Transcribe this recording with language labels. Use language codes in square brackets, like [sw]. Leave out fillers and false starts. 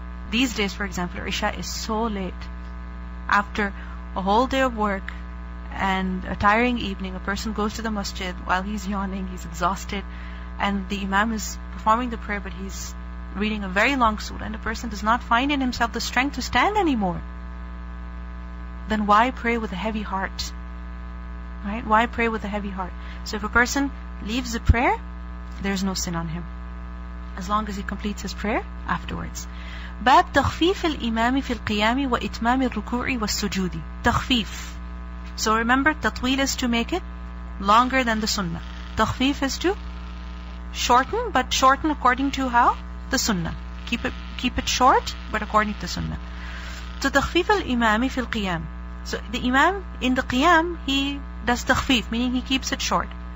[en] These days, for example, Isha is so late. After a whole day of work and a tiring evening, a person goes to the masjid while he's yawning, he's exhausted, and the Imam is performing the prayer, but he's reading a very long surah, and the person does not find in himself the strength to stand anymore. Then why pray with a heavy heart? Right? Why pray with a heavy heart? So if a person leaves the prayer, there's no sin on him, as long as he completes his prayer afterwards. [ar] باب تخفيف الإمام في القيام وإتمام الركوع والسجود. تخفيف. [en] So remember, tatwil is to make it longer than the sunnah. Takhfif is to shorten, but shorten according to how? The sunnah. Keep it short, but according to the sunnah. So [ar] takhfif al-imami fil qiyam. [en] So the imam in the qiyam, he does takhfif, meaning he keeps it short.